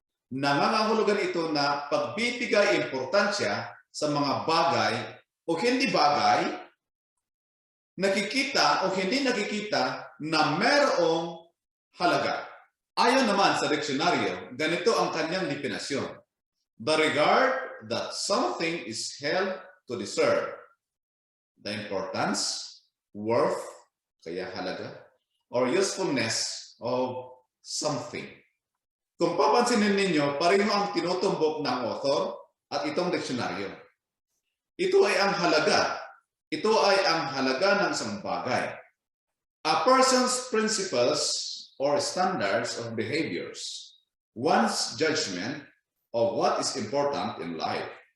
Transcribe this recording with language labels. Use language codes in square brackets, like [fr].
[tl] Nangangahulugan ito na pagbibigay importansya sa mga bagay o hindi bagay, nakikita o hindi nakikita na merong halaga. Ayon naman sa diksyonaryo, ganito ang kanyang definasyon. [en] The regard that something is held to deserve. The importance, worth, [tl] kaya halaga, [en] or usefulness of something. [tl] Kung papansinin ninyo, pareho ang tinutumbok ng author at itong diksyonaryo. Ito ay ang halaga. Ito ay ang halaga ng isang bagay. [en] A person's principles or standards of behaviors, one's judgment of what is important in life.